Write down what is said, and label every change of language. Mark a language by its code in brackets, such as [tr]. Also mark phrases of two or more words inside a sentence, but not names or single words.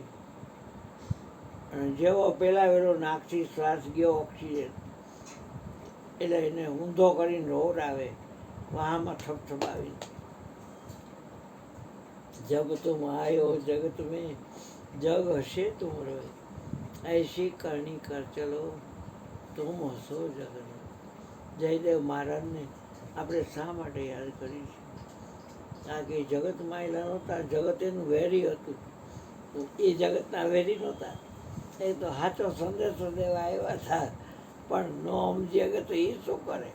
[gu] અને જેવો પેલા વેલો નાકથી શ્વાસ ગયો ઓક્સિજન એટલે એને ઊંધો કરીને રોર આવે, વાહમાં થપથપાવી. [hi] जब तुम आयो जगत में जग हसे तुम रोय, ऐसी करनी कर चलो तुम हसो जगत. [gu] જયદેવ મહારાજને આપણે શા માટે યાદ કરી છે? કારણ કે જગત માયલા નહોતા, જગત એનું વેરી હતું. એ જગતના વેરી નહોતા, એ તો સાચો સંદેશો દેવા આવ્યા હતા, પણ ન સમજે કે તો એ શું કરે?